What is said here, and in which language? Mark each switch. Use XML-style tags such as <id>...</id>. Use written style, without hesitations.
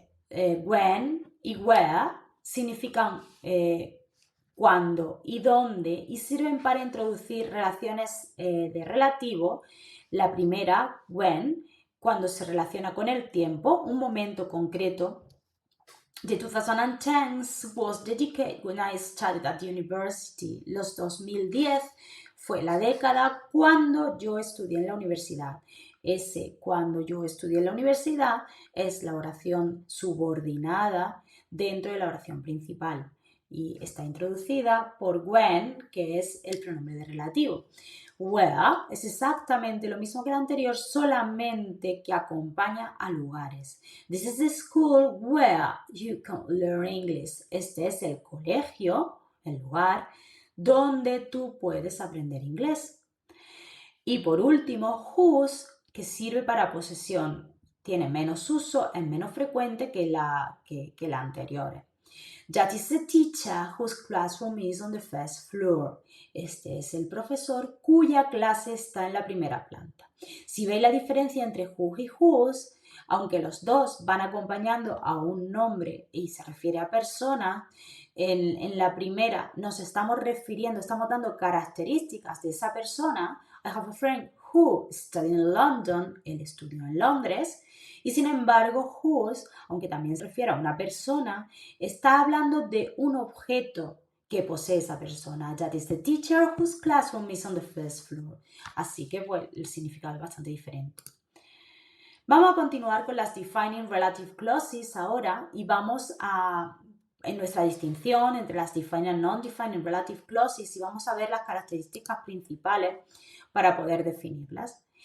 <es>When y where significan cuándo y dónde y sirven para introducir relaciones de relativo. La primera, when, cuando se relaciona con el tiempo, un momento concreto.</es> <en>The 2010s was the decade when I studied at university.</en> <es>Los 2010 fue la década cuando yo estudié en la universidad. Ese cuando yo estudié en la universidad es la oración subordinada dentro de la oración principal y está introducida por when, que es el pronombre de relativo. Where es exactamente lo mismo que el anterior, solamente que acompaña a lugares.</es> <en>This is the school where you can learn English.</en> <es>Este es el colegio, el lugar, donde tú puedes aprender inglés. Y por último, whose, que sirve para posesión. Tiene menos uso, es menos frecuente que la anterior.</es> <en>That is the teacher whose classroom is on the first floor.</en> <es>Este es el profesor cuya clase está en la primera planta. Si veis la diferencia entre who y whose, aunque los dos van acompañando a un nombre y se refiere a persona, en la primera nos estamos refiriendo, estamos dando características de esa persona.</es> <en>I have a friend who studied in London.</en> <es>Él estudió en Londres. Y sin embargo, whose, aunque también se refiere a una persona, está hablando de un objeto que posee esa persona.</es> <en>That is the teacher whose classroom is on the first floor.</en> <es>Así que pues, el significado es bastante diferente. Vamos a continuar con las Defining Relative Clauses ahora y vamos en nuestra distinción entre las Defining and Non-Defining Relative Clauses y vamos a ver las características principales para poder definirlas.</es>